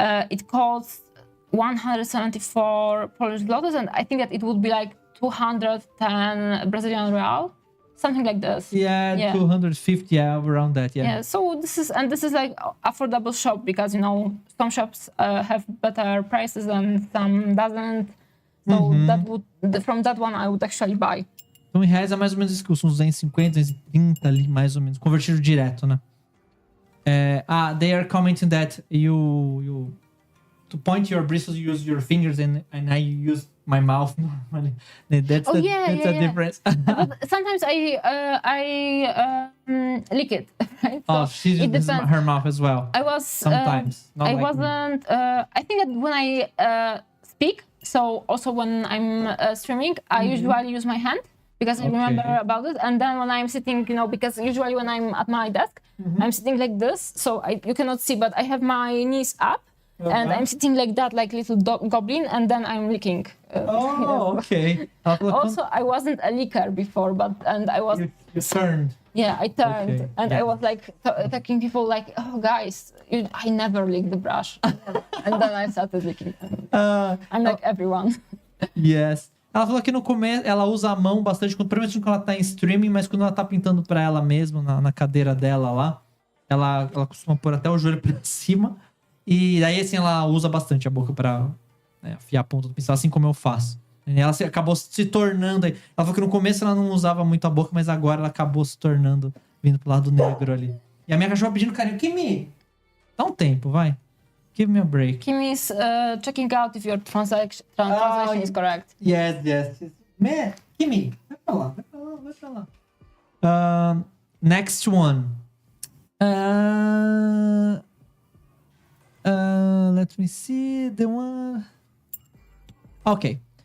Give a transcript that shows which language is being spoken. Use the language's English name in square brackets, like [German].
[English] It costs 174 Polish zlotys, and I think that it would be like 210 Brazilian real, something like this. Yeah. 250, around that. Yeah. So this is like affordable shop, because some shops have better prices and some doesn't. So from that one I would actually buy. [Portuguese] Então em reais é mais ou menos isso, que são uns 250, 230 ali, mais ou menos, convertido direto, né? [English] They are commenting that you to point your bristles, you use your fingers, and I use my mouth normally. That's a difference. But sometimes I lick it, right? So she uses her mouth as well. I was sometimes. I wasn't. I think that when I speak, so also when I'm streaming, I usually use my hand, because I remember about it. And then when I'm sitting, because usually when I'm at my desk, I'm sitting like this, so you cannot see, but I have my knees up. And I'm sitting like that, like little goblin, and then I'm licking. Okay. Also, I wasn't a licker before, I was. You turned. Yeah, I turned, and I was like talking people like, "Oh, guys, I never lick the brush," and then I started licking. I'm like everyone. Yes. [Portuguese] Ela falou que no começo ela usa a mão bastante, principalmente quando ela tá em streaming, mas quando ela tá pintando pra ela mesma, na cadeira dela lá, ela costuma pôr até o joelho pra cima. E daí, assim, ela usa bastante a boca pra afiar a ponta do pincel, assim como eu faço. E ela acabou se tornando... Ela falou que no começo ela não usava muito a boca, mas agora ela acabou se tornando, vindo pro lado negro ali. E a minha cachorra pedindo carinho. Kimi, dá um tempo, vai. [English] Give me a break. Kimi is checking out if your translation is correct. Yes. Man, Kimi, [Portuguese] vai pra lá. [English] Next one. Let me see the one. Okay.